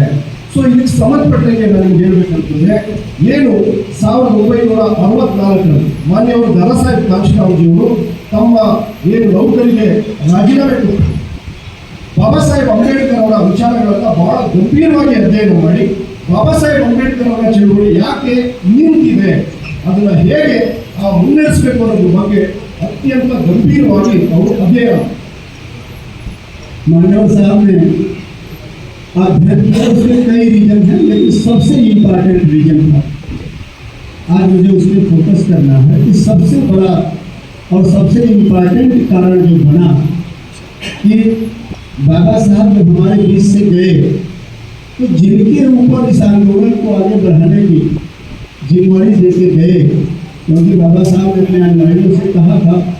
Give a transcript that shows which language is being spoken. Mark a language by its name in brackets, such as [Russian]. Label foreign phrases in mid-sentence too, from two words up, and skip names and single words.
[Kannada] ಸೊ ಇದಕ್ಕೆ ಸಂಬಂಧಪಟ್ಟಂಗೆ ನನಗೆ ಹೇಳಬೇಕಂತಂದ್ರೆ, ಏನು 1964ರಲ್ಲಿ ಮಾನ್ಯವರು ದಾದಾ ಸಾಹೇಬ್ ಕಾಂಶಿರಾಮ್ಜಿಯವರು ತಮ್ಮ ಏನು ನೌಕರಿಗೆ ರಾಜೀನಾಮೆ ಕೊಟ್ಟರು, ಬಾಬಾ ಸಾಹೇಬ್ ಅಂಬೇಡ್ಕರ್ ಅವರ ವಿಚಾರಗಳನ್ನು ಬಹಳ ಗಂಭೀರವಾಗಿ ಅಧ್ಯಯನ ಮಾಡಿ ಬಾಬಾ ಸಾಹೇಬ್ ಅಂಬೇಡ್ಕರ್ ಅವರ ಚಳುವಳಿ ಯಾಕೆ ನಿಂತಿದೆ, ಅದನ್ನು ಹೇಗೆ ಮುನ್ನಡೆಸಬೇಕು ಅನ್ನೋದ್ರ ಬಗ್ಗೆ ಅತ್ಯಂತ ಗಂಭೀರವಾಗಿ ಅವರು ಅಧ್ಯಯನ. [Hindi] मानव साहब ने अध्ययन किया, उसके कई रीजन हैं, लेकिन सबसे [English] important reason [Hindi] था आज मुझे उस पर फोकस करना है कि सबसे बड़ा और सबसे इम्पोर्टेंट कारण जो बना कि बाबा साहब जब हमारे बीच से गए तो जिनके ऊपर इस आंदोलन को आगे बढ़ाने की जिम्मेवारी देके गए, क्योंकि बाबा साहब ने अपने अनुयायियों से कहा था